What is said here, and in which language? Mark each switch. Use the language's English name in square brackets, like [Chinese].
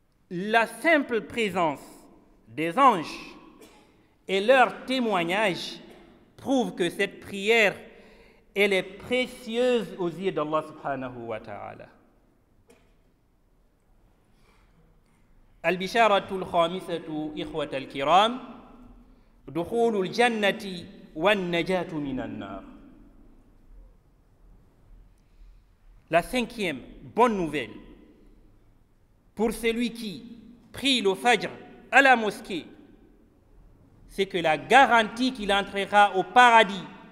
[French] La simple présence des anges et leur témoignage prouvent que cette prière, elle est précieuse aux yeux d'Allah subhanahu wa ta'ala. [Arabic] البشارة الخامسة إخوة الكرام دخول الجنة والنجاة من النار. [French] La cinquième bonne nouvelle pour celui qui prie le Fajr à la mosquée, c'est que la garantie qu'il entrera au paradis.